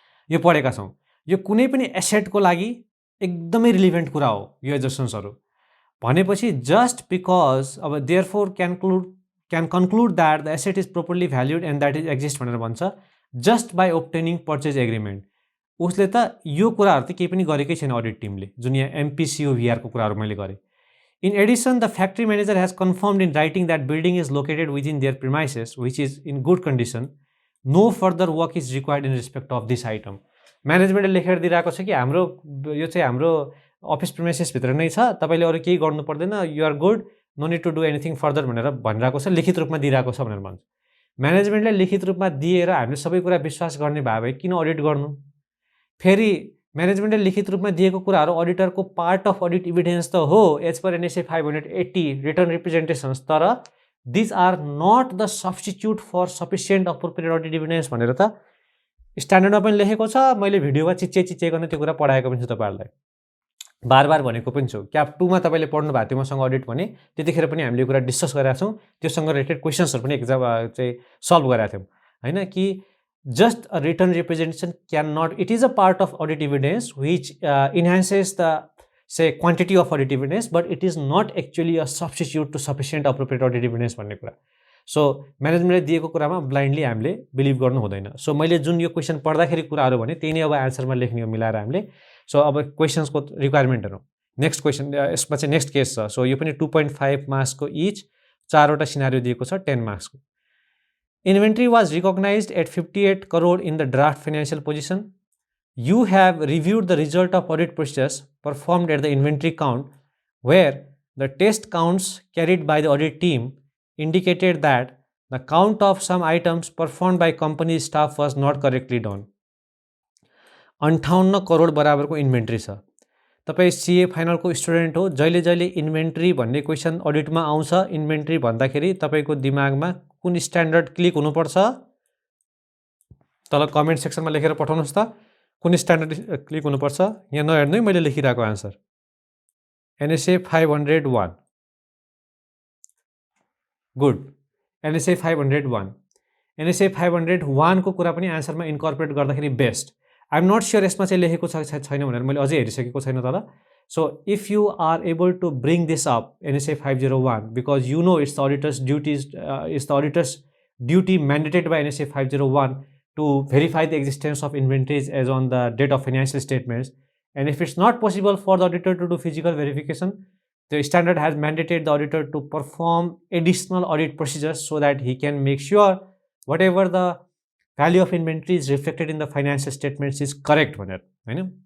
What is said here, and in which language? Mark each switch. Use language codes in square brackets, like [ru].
[ne] यो पढेका छौँ यो कुनै पनि एसेटको लागि एकदमै रिलेभेन्ट कुरा हो यो एजर्सन्सहरू भनेपछि [en] just because अब therefore can conclude that the asset is properly valued and that is exist [ne] भनेर भन्छ [en] just by obtaining purchase agreement [ne] उसले त यो कुराहरू त केही पनि गरेकै छैन अडिट टिमले जुन यहाँ MPCOVR को कुराहरू मैले गरेँ [en] In addition, the factory manager has confirmed in writing that building is located within their premises, which is in good condition. No further work is required in respect of this item. [ne] म्यानेजमेन्टले लेखेर दिइरहेको छ कि हाम्रो यो चाहिँ हाम्रो office प्रिमाइसेसभित्र नै छ, तपाईँले अरू केही गर्नु पर्दैन, [en] you are good, no need to do anything further [ne] भनेर भनिरहेको छ, लिखित रूपमा दिइरहेको छ भनेर भन्छ। म्यानेजमेन्टले लिखित रूपमा दिएर हामीले सबै कुरा विश्वास गर्ने भए किन अडिट गर्नु? फेरि म्यानेजमेन्टले लिखित रूपमा दिएको कुराहरू अडिटरको पार्ट अफ अडिट इभिडेन्स त हो [en] as per NSA 580 written representations, [ne] तर [en] these are not the substitute for sufficient appropriate audit evidence [ne] भनेर त स्ट्यान्डर्डमा पनि लेखेको छ। मैले भिडियोमा चिच्चे गर्न त्यो कुरा पढाएको पनि छु तपाईँहरूलाई, बार बार भनेको पनि छु। क्याप 2 मा तपाईँले पढ्नु भएको थियो मसँग अडिट भने, त्यतिखेर पनि हामीले यो कुरा डिस्कस गरेका छौँ, त्योसँग रिलेटेड क्वेसन्सहरू पनि एक्जाम चाहिँ सल्भ गरेका थियौँ हैन कि [en] just a written representation cannot, it is a part of audit evidence [ne] which enhances the say quantity of audit evidence, but it is not actually a substitute to sufficient appropriate audit evidence भन्ने कुरा। So म्यानेजमेन्टले दिएको कुरामा blindly हामीले believe गर्नु हुँदैन। So मैले जुन यो क्वेसन पढ्दाखेरि कुराहरू भने त्यही नै अब आन्सरमा लेख्ने हो मिलाएर हामीले। सो अब क्वेसन्सको रिक्वायरमेन्टहरू, नेक्स्ट क्वेसन यसमा चाहिँ नेक्स्ट केस छ। सो यो पनि 2.5 मार्क्सको इच, 4वटा सिनारियो दिएको छ 10 मार्क्सको। [en] Inventory was recognized at 58 crore in the draft financial position. You have reviewed the result of audit process performed at the inventory count, where the test counts carried by the audit team indicated that the count of some items performed by company staff was not correctly done. [ne] 58 crore बराबरको inventory छ। तपाईँ CA फाइनलको student हो, जहिले जहिले inventory भन्ने question अडिटमा आउँछ, inventory भन्दाखेरि तपाईँको दिमागमा कुन स्ट्यान्डर्ड क्लिक हुनुपर्छ? तल कमेन्ट सेक्सनमा लेखेर पठाउनुहोस् त, कुन स्ट्यान्डर्ड क्लिक हुनुपर्छ? यहाँ नहेर्नु है मैले लेखिरहेको answer, NSA 501। Good, NSA 501, NSA 501 को कुरा पनि आन्सरमा इन्कर्पोरेट गर्दाखेरि best. [en] I am not sure [ne] यसमा चाहिँ लेखेको छ छैन भनेर मैले अझै हेरिसकेको छैन तर। [en] so if you are able to bring this up NSA 501 because you know it's the auditor's duties, it's the auditor's duty mandated by NSA 501 to verify the existence of inventories as on the date of financial statements, and if it's not possible for the auditor to do physical verification, the standard has mandated the auditor to perform additional audit procedures so that he can make sure whatever the value of inventory is reflected in the financial statements is correct [ne] भनेर हैन।